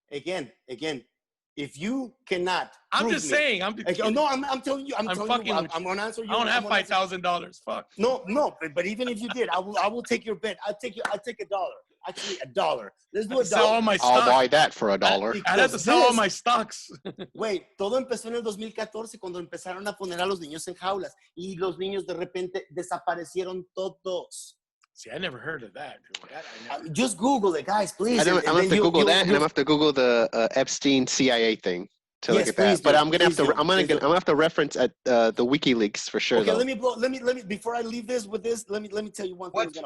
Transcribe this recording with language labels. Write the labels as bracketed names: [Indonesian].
[English] Again, if you cannot, I'm just saying. I'm telling you. I'm going to answer you. I don't have $5,000. Fuck. No. But even if you did, I will take your bet. I'll take $1. Actually, $1. Let's do $1. Sell all my stocks. I'll buy that for $1. I have to sell all my stocks. [Spanish] Wait, todo empezó en el 2014 cuando empezaron a poner a los niños en jaulas y los niños de repente desaparecieron todos. [English] See, I never heard of that. Just Google it, guys, please. I'm gonna have to Google that, and I'm gonna have to Google the Epstein CIA thing to look at that. But I'm gonna have to reference at the WikiLeaks for sure. Okay, though. let me before I leave this with this, let me tell you one thing.